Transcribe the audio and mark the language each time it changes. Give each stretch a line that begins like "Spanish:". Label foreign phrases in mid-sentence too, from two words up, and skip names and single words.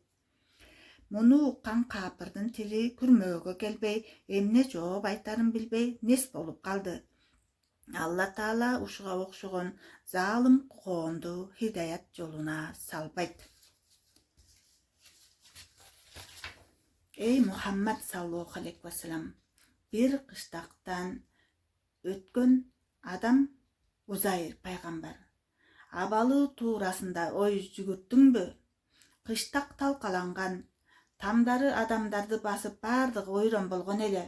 Kyrgyz: Муну уккан капырдын тили күрмөөгө келбей, эмне жооп айтарын билбей нес болуп калды. Алла Таала ушуга окшогон залым коомду хидаят жолуна салбайт.
Arabic: Эй Мухаммад صلى الله عليه وسلم,
Kyrgyz: бир кыштактан өткөн адам Узайр пайгамбар. Абалы туурасында ой жүгүрттүңбү? Кыштак талкаланган, тамдары адамдарды басып бардыгы ойрон болгон эле.